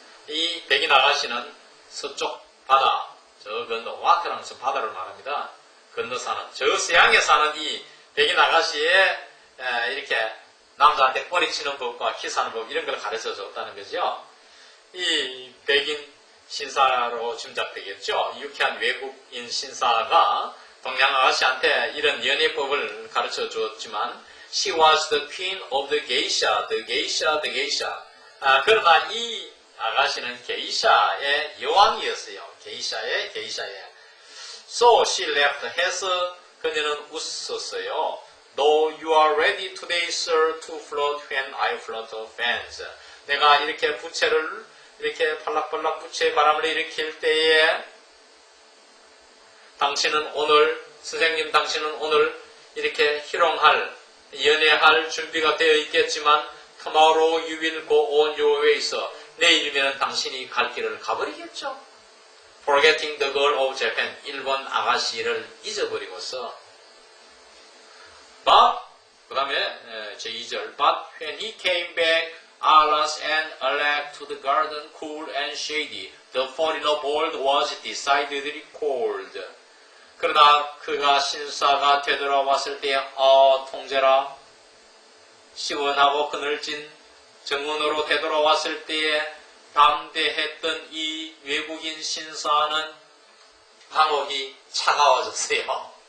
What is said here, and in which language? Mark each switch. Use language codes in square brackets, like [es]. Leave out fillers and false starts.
[ko] 이 백인 아가씨는 서쪽 바다, 저 건너 와트라는 저 바다를 말합니다. 건너 사는, 저 서양에 사는 이 백인 아가씨의 이렇게 남자한테 뿌리치는 법과 키스하는 법 이런 걸 가르쳐 줬다는 거죠. 이 백인 신사로 짐작되겠죠. 유쾌한 외국인 신사가 동양 아가씨한테 이런 연애법을 가르쳐 주었지만 [en] She was the queen of the geisha, the geisha, the geisha. 그러나 이 아가씨는 게이샤의 여왕이었어요. [ko] 게이샤의. [en] So she left. [ko] 해서 그녀는 웃었어요. [en] Though you are ready today, sir, to float when I float fans. [ko] 내가 이렇게 부채를 이렇게 팔락팔락 부채 바람을 일으킬 때에 당신은 오늘, 선생님 당신은 오늘 이렇게 희롱할, 연애할 준비가 되어 있겠지만 [en] tomorrow you will go on your ways. [ko] 내일이면 당신이 갈 길을 가버리겠죠. [en] Forgetting the girl of Japan. [ko] 일본 아가씨를 잊어버리고서 [en] But [ko] 그 다음에 제2절 [en] But when he came back Alas and Alec to the garden cool and shady. The foreigner bold was decidedly cold. [ko] 그러나 그가 신사가 되돌아왔을 때 통제라 시원하고 그늘진 정원으로 되돌아왔을 때에 담대했던 이 외국인 신사는 방옥이 차가워졌어요.